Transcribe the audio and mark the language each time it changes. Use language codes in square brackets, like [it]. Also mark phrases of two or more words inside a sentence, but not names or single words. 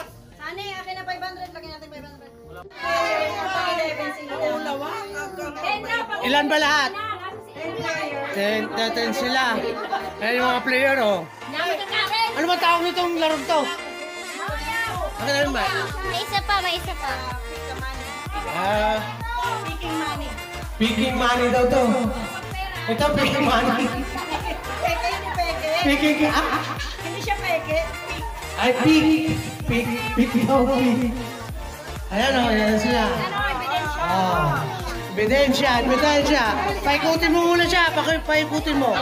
[tl] Sani, akin na 500. Lagyan natin 500. Ilan ba lahat? 10 sila. Ayan yung mga player, oh. Ano ba tawag nitong larong to? Ano na ba? May isa pa, may isa pa. [en] Picking money. Picking money [tl] daw to. Ito, [en] picking money. [tl] Peke yun yung peke. Picking, Hindi siya peke. ay, pick daw, pick. Ayan, oh, ayan sila. Oh. Ebidensya. Paikutin mo muna siya, paikutin mo.